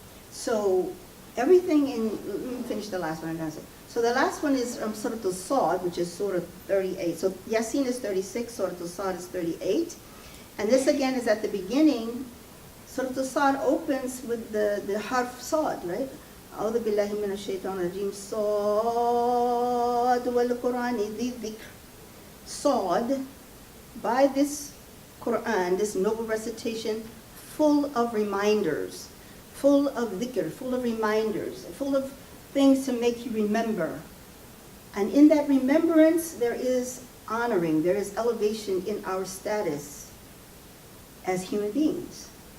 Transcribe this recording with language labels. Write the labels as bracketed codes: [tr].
[en] So everything let me finish the last one. So the last one is Surah Al-Sad, which is Surah 38. So Yasin is 36, Surah Al-Sad is 38. And this again is at the beginning. Surah Al-Sad opens with the harf Sad, right? [ar] أعوذ بالله من الشيطان الرجيم صاد والقرآن ذي الذكر. [en] Sad, by this Quran, this noble recitation, full of reminders, full of dhikr, full of reminders, full of things to make you remember. And in that remembrance, there is honoring, there is elevation in our status as human beings.